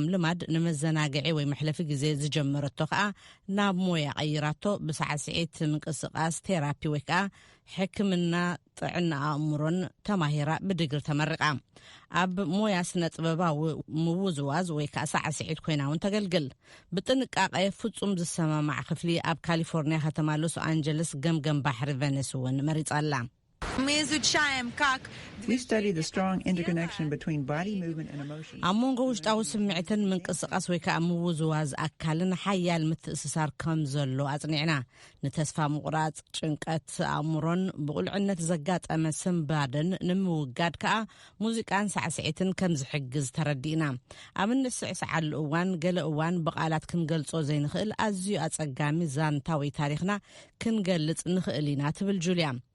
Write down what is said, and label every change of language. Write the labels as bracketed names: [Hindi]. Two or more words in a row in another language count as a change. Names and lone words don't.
[Tigrinya] ልማድ ንመዘናግዒ ወይ መሕለፊ ግዜ ዝጀመረቶ ከዓ ናብ ሞያ ቀይራቶ ብሳዕስዒት ምንቅስቃስ ቴራፒ ወይ ከዓ ሕክምና ጥዕና አእምሮን ተማሂራ ብድግሪ ተመርቃ። ኣብ ሞያ ስነ ጥበባዊ ምውዝዋዝ ወይ ከዓ ሳዕስዒት ኮይና እውን ተገልግል። ብጥንቃቄ ፍጹም ዝሰማማዕ ክፍሊ ኣብ ካሊፎርኒያ ከተማ ሎስ አንጀለስ ገምገም ባሕሪ ቬኒስ እውን መሪጻላ። [English] We study the strong interconnection between body movement and emotion. [Tigrinya] አሞንጎ ውሽጣዊ ስምዒትን ምንቅስቃስ ወይ ከዓ ምውዝዋዝ አካልን ሓያል ምትእስሳር ከም ዘሎ አጽኒዕና። ንተስፋ ምቁራጽ ጭንቀት አእምሮን ብቁልዕነት ዘጋጠመ ስምባድን ንምውጋድ ከዓ ሙዚቃን ሳዕስዒትን ከም ዝሕግዝ ተረዲእና። ኣብ ንስዕስዓሉ እዋን ገለ እዋን ብቃላት ክንገልጾ ዘይንኽእል ኣዝዩ አጸጋሚ ዛንታ ወይ ታሪኽና ክንገልጽ ንኽእል ኢና ትብል ጁልያ።